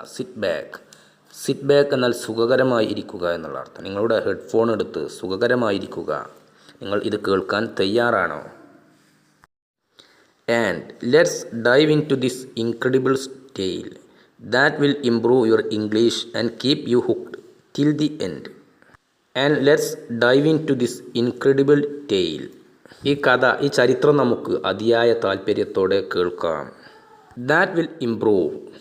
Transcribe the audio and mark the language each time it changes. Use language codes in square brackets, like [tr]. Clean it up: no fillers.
[ml] Sit back എന്നാൽ സുഖകരമായി ഇരിക്കുക എന്നുള്ള അർത്ഥം. നിങ്ങളുടെ ഹെഡ്ഫോൺ എടുത്ത് സുഖകരമായിരിക്കുക. നിങ്ങൾ ഇത് കേൾക്കാൻ തയ്യാറാണോ? [en] And let's dive into this incredible tale that will improve your English and keep you hooked till the end. And let's dive into this incredible tale. [ml] ഈ ചരിത്രം നമുക്ക് അതിയായ താല്പര്യത്തോടെ കേൾക്കാം. [en] That will improve.